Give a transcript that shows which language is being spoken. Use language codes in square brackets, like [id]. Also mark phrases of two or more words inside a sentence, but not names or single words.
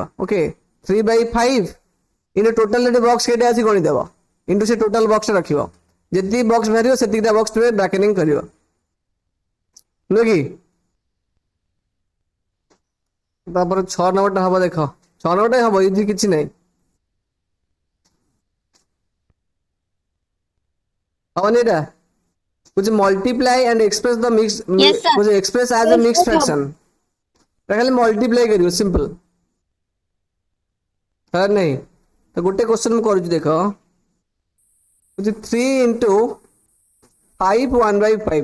[or] ଓକେ, 3/5 [en] in total [or] ଏଠି ବକ୍ସ କେଟା ଅଛି ଗଣିଦେବ, ଇନଟୁ ସେ [en] total box [or] ରଖିବ, ଯେତିକି ବକ୍ସ ବାହାରିବ ସେତିକିଟା ବକ୍ସ ତୁମେ ବ୍ରାକେଟିଂ କରିବ, ନୁହେଁ କି? ତାପରେ 6 ନମ୍ବରଟା ହବ, ଦେଖ 6 ନମ୍ବରଟା ହବ, ଇଜି କିଛି ନାହିଁ, ହବନି ଏଇଟା? [en] कुछ multiply and express the mix, कुछ express as a Yes मिक्स [or] sir ହବ। [hi] फ्रैक्शन, खाली मल्टीप्लाई करियो, सिंपल है नहीं? तो गोटे क्वेश्चन में करूँ, देख 3 × 5 1/5।